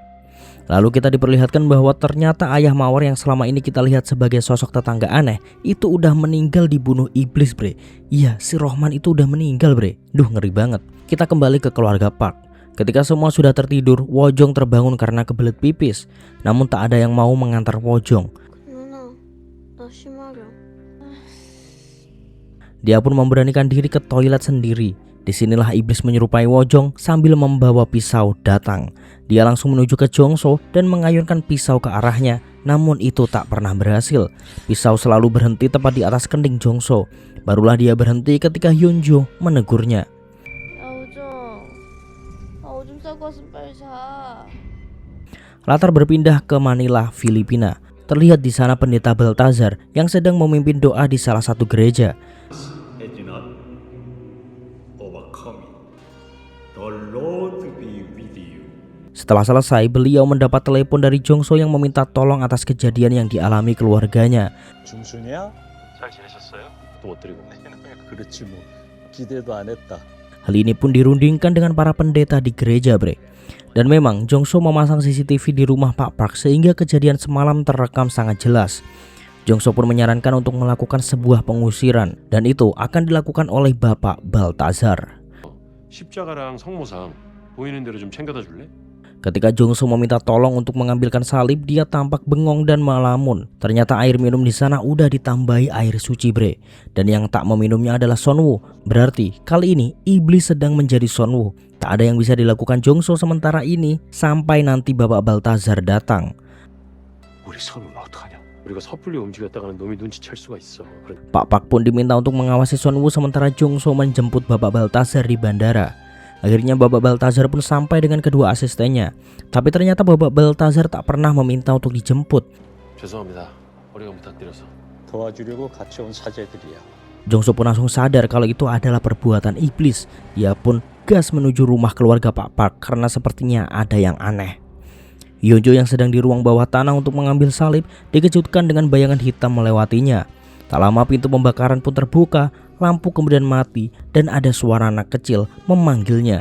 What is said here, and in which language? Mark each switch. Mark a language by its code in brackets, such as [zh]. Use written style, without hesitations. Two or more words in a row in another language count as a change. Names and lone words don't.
[id] Lalu kita diperlihatkan bahwa ternyata ayah Mawar yang selama ini kita lihat sebagai sosok tetangga aneh itu udah meninggal dibunuh iblis bre. Iya, si Rohman itu udah meninggal bre. Duh ngeri banget. Kita kembali ke keluarga Park. Ketika semua sudah tertidur, Wojong terbangun karena kebelet pipis. Namun tak ada yang mau mengantar Wojong. [ko] 누나, 나 심하려. [id] Dia pun memberanikan diri ke toilet sendiri. Disinilah iblis menyerupai Wojong sambil membawa pisau datang. Dia langsung menuju ke Jongso dan mengayunkan pisau ke arahnya. Namun itu tak pernah berhasil. Pisau selalu berhenti tepat di atas kening Jongso. Barulah dia berhenti ketika Hyunjo menegurnya. [ko] 오줌 싸고 왔으면 빨리 자. [id] Latar berpindah ke Manila, Filipina. Terlihat di sana pendeta Baltazar yang sedang memimpin doa di salah satu gereja. Setelah selesai, beliau mendapat telepon dari Jongso yang meminta tolong atas kejadian yang dialami keluarganya. [ko] 중순이야? 잘 지내셨어요? 또 못 드리고. 그렇지 뭐. 기대도 안 했다. [id] Hal ini pun dirundingkan dengan para pendeta di gereja, bre. Dan memang Jongso memasang CCTV di rumah Pak Park sehingga kejadian semalam terekam sangat jelas. Jongso pun menyarankan untuk melakukan sebuah pengusiran dan itu akan dilakukan oleh Bapak Baltazar. [ko] 십자가랑 성모상 보이는 대로 좀 챙겨다 줄래? [id] Ketika Jongso meminta tolong untuk mengambilkan salib, dia tampak bengong dan melamun. Ternyata air minum di sana udah ditambahi air suci, bre. Dan yang tak meminumnya adalah Sonwoo. Berarti kali ini iblis sedang menjadi Sonwoo. Tak ada yang bisa dilakukan Jongso sementara ini sampai nanti Bapak Baltazar datang. [ko] 우리 선우는 어떡하냐? 우리가 섣불리 움직였다가는 놈이 눈치챌 수가 있어. [id] Pak Park pun diminta untuk mengawasi Sonwoo sementara Jongso menjemput Bapak Baltazar di bandara. Akhirnya Bapak Baltazar pun sampai dengan kedua asistennya. Tapi ternyata Bapak Baltazar tak pernah meminta untuk dijemput. [ko] 죄송합니다. 어리가 부탁드려서. 도와주려고 같이 온 사제들이야. [id] Jongso pun langsung sadar kalau itu adalah perbuatan iblis. Dia pun gas menuju rumah keluarga Pak Park karena sepertinya ada yang aneh. Hyunjo yang sedang di ruang bawah tanah untuk mengambil salib dikejutkan dengan bayangan hitam melewatinya. Tak lama pintu pembakaran pun terbuka, lampu kemudian mati dan ada suara anak kecil memanggilnya.